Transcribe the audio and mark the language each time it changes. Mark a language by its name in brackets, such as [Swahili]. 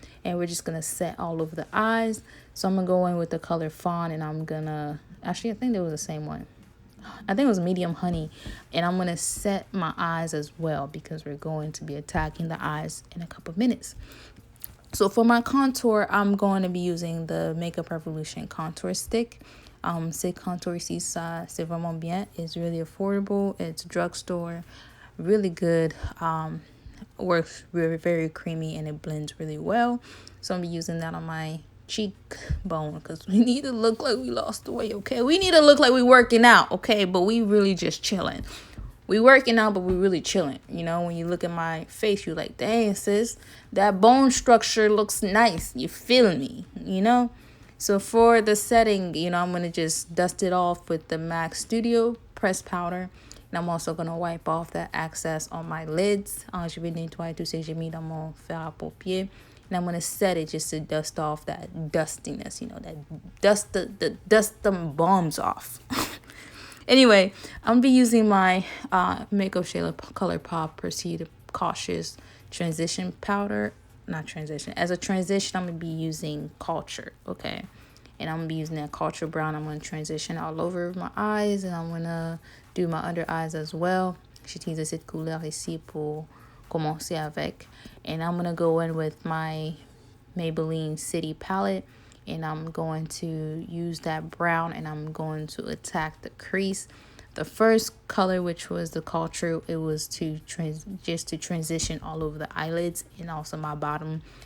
[English] And we're just going to set all over the eyes. So I'm going to go in with the color Fawn, and I'm going to, actually, I think it was the same one. I think it was medium honey, and I'm going to set my eyes as well because we're going to be attacking the eyes in a couple of minutes. So for my contour, I'm going to be using the Makeup Revolution contour stick. [French] C'est contour ici, ça, c'est vraiment bien. [English] It's really affordable. It's drugstore, really good. Works very, very creamy, and it blends really well. So I'm be using that on my cheekbone because we need to look like we lost the weight, okay? We need to look like we working out, okay? But we really just chilling. We working out, but we really chilling. You know, when you look at my face, you're like, dang, sis, that bone structure looks nice. You feeling me, you know? So for the setting, you know, I'm going to just dust it off with the MAC Studio pressed powder. And I'm also going to wipe off that excess on my lids. [French] Je vais nettoyer tous ces j'ai mis dans mon fer à paupières. [English] And I'm going to set it just to dust off that dustiness, you know, that dust them bombs off. Anyway, I'm going to be using my Makeup Shade ColourPop Proceed Cautious Transition Powder. Not transition. As a transition, I'm going to be using Culture, okay? And I'm going to be using that Culture Brown. I'm going to transition all over my eyes, and I'm going to do my under eyes as well. [French] J'utilise cette couleur ici pour commencer avec. [English] And I'm going to go in with my Maybelline City palette, and I'm going to use that brown, and I'm going to attack the crease. The first color, which was the Culture, it was to transition all over the eyelids and also my bottom.